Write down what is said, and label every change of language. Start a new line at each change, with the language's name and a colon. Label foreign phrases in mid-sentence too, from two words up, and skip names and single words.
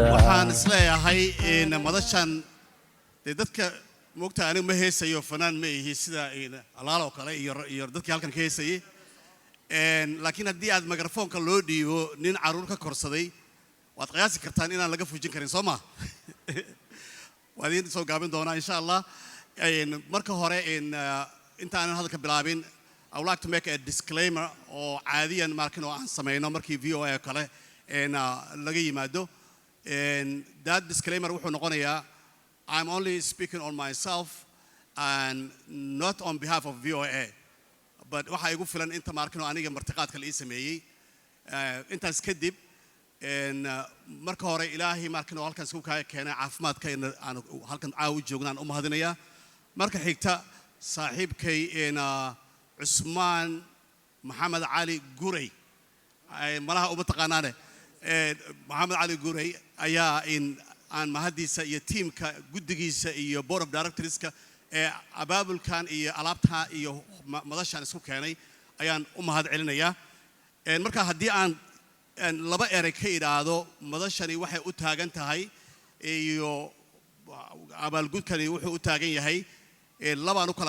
Somali: waxaan isleeyahay in madashan dadka moogta anigu ma heesayo fanaan ma ihi sida alaalo kale iyo dadkii halkan ka heesayay laakiin haddii aad mikrofoonka loo dhiibo nin caruur ka korsaday waad qiyaasi kartaan inaan laga fujin karin soo ma waad idin soo gaabin doonaa
Arabic: insha Allah
Somali: marka hore inta aan hadalka bilaabin
English: I would like to make a disclaimer
Somali: oo caadiyan markan oo aan sameeyno markii VOA kale laga yimaado
English: that disclaimer
Somali: wuxuu noqonayaa
English: I'm only speaking on myself and not on behalf of VOA but
Somali: waxa igu filan inta markan oo aniga martiqaadka la ii sameeyay intaas kadib marka hore ilaahay markan oo halkan isku keenay caafimaadka aan halkan caawi joognaan u mahadinayaa marka xigta saaxiibkay Cusmaan Maxamed Cali Guray ay malaha uma taqaanaane Maxamed Cali Guray ayaa aan mahadiisa iyo teamka guddigiisa iyo
English: board of directorska
Somali: ee abaabulkan iyo alaabta iyo madashan isku keenay ayaan u mahad celinayaa marka haddii aan laba eray ka idhaahdo madashani waxay u taagan tahay iyo abaalgudkani wuxuu u taagan yahay labaan u kala